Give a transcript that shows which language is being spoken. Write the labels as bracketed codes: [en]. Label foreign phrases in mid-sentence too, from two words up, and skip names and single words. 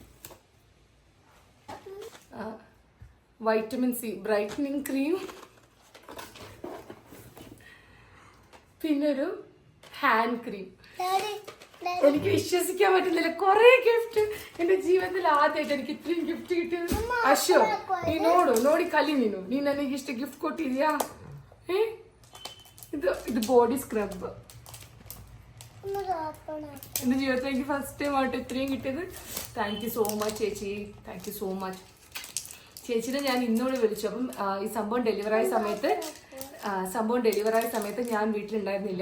[en] vitamin C brightening cream, [ml] പിന്നെ ഒരു [en] hand cream. [ml] എനിക്ക് വിശ്വസിക്കാൻ പറ്റുന്നില്ല, കുറെ ഗിഫ്റ്റ്. എന്റെ ജീവിതത്തിൽ ആദ്യമായിട്ട് എനിക്ക് ഇത്രയും ഗിഫ്റ്റ് കിട്ടിയത്. [kn] ಅಶೋ ನೀ ನೋಡಿ ಕಲಿ ನೀನು ನನಗೆ ಇಷ್ಟು ಗಿಫ್ಟ್ ಕೊಟ್ಟಿದ್ಯಾ. [en] ಇದು body scrub. [ml] എന്റെ ജീവിതത്തിൽ എനിക്ക് [en] first time [ml] ആയിട്ട് ഇത്രയും കിട്ടിയത്. [en] thank you so much [ml] ചേച്ചി, [en] thank you so much. [ml] ചേച്ചിനെ ഞാൻ ഇന്നോട് വിളിച്ചു. അപ്പം ഈ സംഭവം ഡെലിവറായ സമയത്ത് ഞാൻ വീട്ടിലുണ്ടായിരുന്നില്ല.